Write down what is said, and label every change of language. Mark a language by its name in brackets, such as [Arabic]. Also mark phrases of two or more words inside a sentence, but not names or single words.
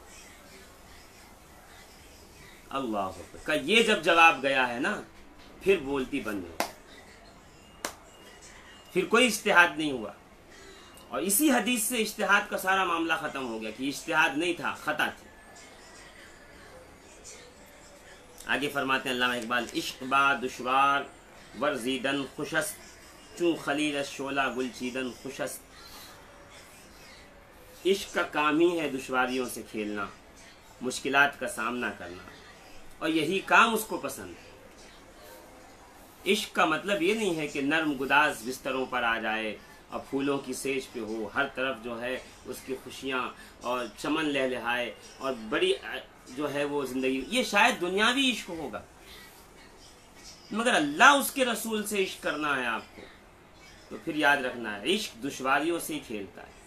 [Urdu] اللہ کا یہ جب جواب گیا ہے نا، پھر بولتی بند ہو، پھر کوئی اجتہاد نہیں ہوا، اور اسی حدیث سے اجتہاد کا سارا معاملہ ختم ہو گیا کہ اجتہاد نہیں تھا، خطا تھی۔ آگے فرماتے ہیں علامہ اقبال [Persian] عشق با دشوار ورزیدن خوشست، چون خلیل شعلہ گل چیدن خوشست۔ [Urdu] عشق کا کام ہی ہے دشواریوں سے کھیلنا، مشکلات کا سامنا کرنا، اور یہی کام اس کو پسند ہے۔ عشق کا مطلب یہ نہیں ہے کہ نرم گداز بستروں پر آ جائے اور پھولوں کی سیج پہ ہو، ہر طرف جو ہے اس کی خوشیاں اور چمن لہلہائے اور بڑی جو ہے وہ زندگی، یہ شاید دنیاوی عشق ہوگا، مگر اللہ اس کے رسول سے عشق کرنا ہے آپ کو تو پھر یاد رکھنا ہے عشق دشواریوں سے ہی کھیلتا ہے.